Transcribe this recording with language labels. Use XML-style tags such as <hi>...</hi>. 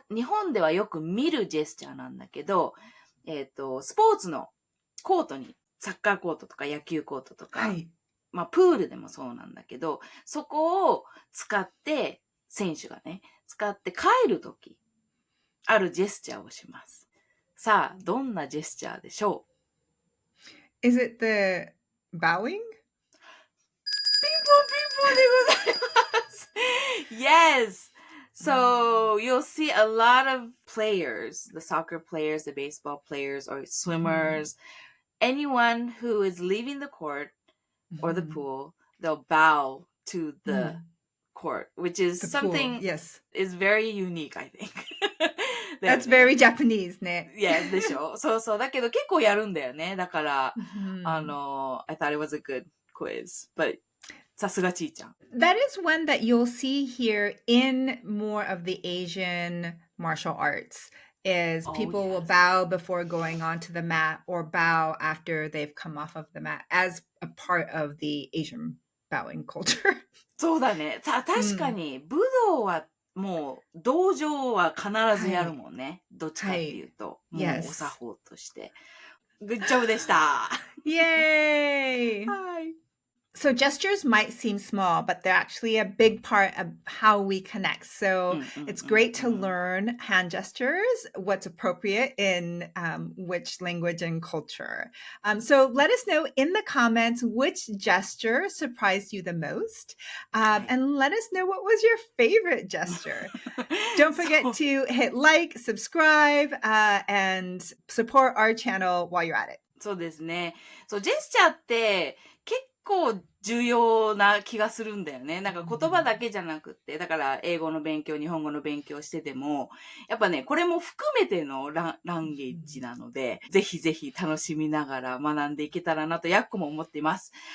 <ja>日本ではよく見るジェスチャーなんだけど、スポーツのコートに、サッカーコートとか野球コートとか、まあ、プールでもそうなんだけど、そこを使って、選手がね、使って帰るとき、あるジェスチャーをします。さあ、どんなジェスチャーでしょ</ja> <en>う？Is it the bowing?</en> <ja>ピンポンピンポンでございます。</ja> <en>Yes! So, you'll see a lot of players, the soccer players, the baseball players, or swimmers, anyone who is leaving the court or the pool, they'll bow to the court, which is something is very unique, I think.</en> <ja>だよ</ja> <en>That's</en> <ja>ね。</ja> <en>very Japanese ね。</en> <ja>いや、でしょそうそう。だけど結構やるんだよね。だから、 Mhm.</ja> <en>I thought it was a good quiz.</en> <ja>But, さすがちーちゃん。</ja> <en>That is one that you'll see here in more of the Asian martial arts is Oh, people will yes. bow before going onto the mat or bow after they've come off of the mat as a part of the Asian bowing culture.</en> <ja>そうだね。確かに、武道はもう、道場は必ずやるもんね。どっちかっていうと。もう、お</ja> <en>Yes.</en> <ja>作法として。グッジョブでした。</ja> <en>Yay!</en> <ja>はい。</ja> <en>So gestures might seem small, but they're actually a big part of how we connect. So it's great to learn hand gestures, what's appropriate in which language and culture. So let us know in the comments which gesture surprised you the most. And let us know what was your favorite gesture. Don't forget to hit like, subscribe, and support our channel while you're at it.</en> <ja>そうですね。そう、ジェスチャーって結構重要な気がするんだよね。なんか言葉だけじゃなくって、だから英語の勉強、日本語の勉強してても、やっぱね、これも含めてのランゲージなので、ぜひぜひ楽しみながら学んでいけたらなと、やっこも思っています。</ja>